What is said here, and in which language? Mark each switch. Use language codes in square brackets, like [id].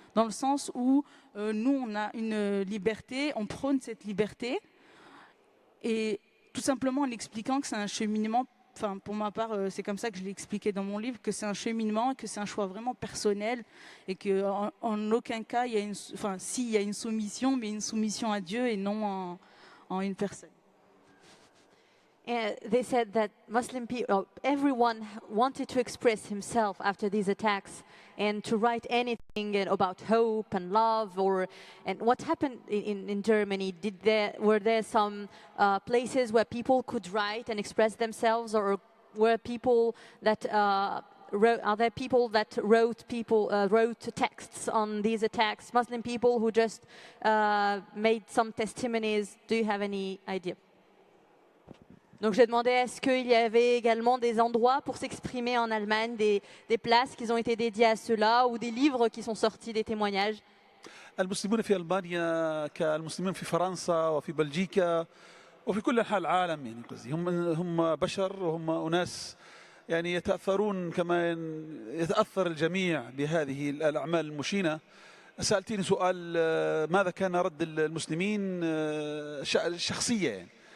[fr] Dans le sens où nous on a une liberté, on prône cette liberté et tout simplement en expliquant que c'est un cheminement. Enfin, pour ma part, c'est comme ça que je l'ai expliqué dans mon livre, que c'est un cheminement, que c'est un choix vraiment personnel et qu'en aucun cas, s'il y a une soumission, mais une soumission à Dieu et non en une personne. [en] And they said that Muslim people, everyone wanted to express himself after these attacks and to write anything about hope and love. And what happened in Germany? Were there some places where people could write and express themselves, or were people that are there people that wrote texts on these attacks? Muslim people who just made some testimonies. Do you have any idea? [fr] Donc j'ai demandé est-ce qu'il y avait également des endroits pour s'exprimer en Allemagne, des places qui ont été dédiées à cela ou des livres qui sont sortis, des témoignages. [ar] المسلمون في ألمانيا كالمسلمين في فرنسا وفي بلجيكا وفي كل أنحاء العالم يعني قصدي هم بشر وهم أناس يعني يتأثرون كما يتأثر الجميع بهذه الأعمال المشينة. سألتني سؤال ماذا كان رد المسلمين الشخصية يعني.